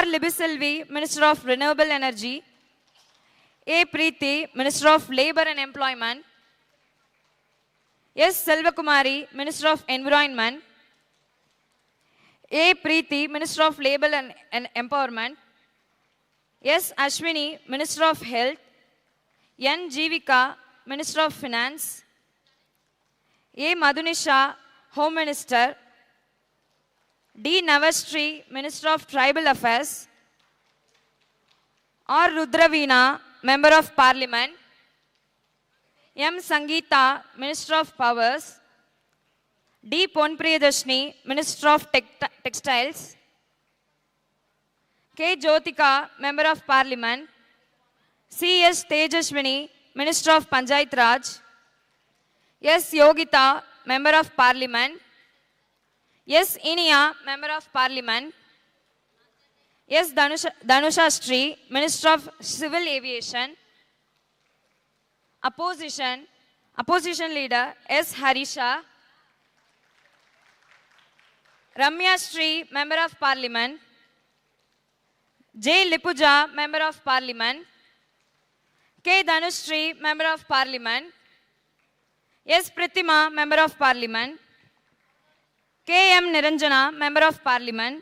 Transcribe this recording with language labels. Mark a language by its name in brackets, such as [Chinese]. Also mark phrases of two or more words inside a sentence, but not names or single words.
[English] Libiselvi, Minister of Renewable Energy. A. Preeti, Minister of Labour and Employment. S. Selvakumari, Minister of Environment. A. Preeti, Minister of Labour and Empowerment. S. Ashwini, Minister of Health. N. Jivika, Minister of Finance. A. Madhunisha, Home Minister. D. Navastri, Minister of Tribal Affairs. R. Rudravina, Member of Parliament. M. Sangeeta, Minister of Powers. D. Ponpriyadashni, Minister of Textiles. K. Jyotika, Member of Parliament. C. S. Tejaswini, Minister of Panchayat Raj. S. Yogita, Member of Parliament. S. Inia, Member of Parliament. S. Danusha Sri, Minister of Civil Aviation. Opposition Leader S. Harisha. Ramya Sri, Member of Parliament. J. Lipuja, Member of Parliament. K. Dhanushri, Member of Parliament. S. Pritima, Member of Parliament. K. M. Niranjana, Member of Parliament.